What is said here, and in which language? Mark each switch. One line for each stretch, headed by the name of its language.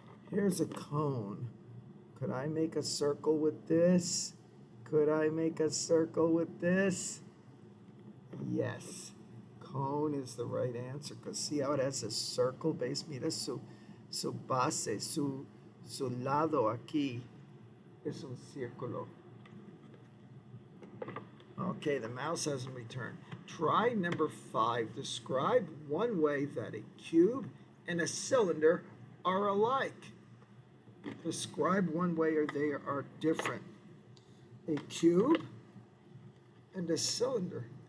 English: Here's a cone. Could I make a circle with this? Could I make a circle with this? Yes. Cone is the right answer, because see how it has a circle base?
Spanish: Mira su base, su lado aquí es un círculo.
English: Okay, the mouse hasn't returned. Try number 5. Describe one way that a cube and a cylinder are alike. Describe one way or they are different. A cube and a cylinder.